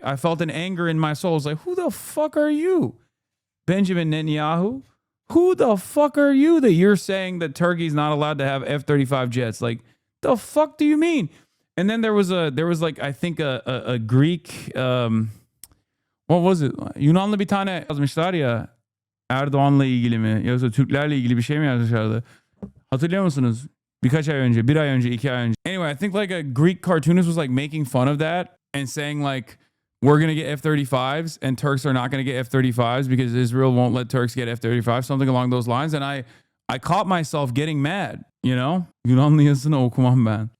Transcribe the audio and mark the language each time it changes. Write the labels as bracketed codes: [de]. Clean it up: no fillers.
[en] I felt an anger in my soul. I was like, who the fuck are you, Benjamin Netanyahu? Who the fuck are you that you're saying that Turkey's not allowed to have F-35 jets? Like, the fuck do you mean? And then there was like, I think a Greek, what was it? [tr] Yunanlı bir tane yazmışlar ya, Erdoğan'la ilgili mi? Yoksa Türklerle ilgili bir şey mi yazmışlardı? Hatırlıyor musunuz? Birkaç ay önce, 1 ay önce, 2 ay önce. [en] Anyway, I think like a Greek cartoonist was like making fun of that and saying like, we're going to get F-35s and Turks are not going to get F-35s because Israel won't let Turks get F-35s, something along those lines. And I caught myself getting mad, you know? [tr] Yunanlıyasını okumam ben.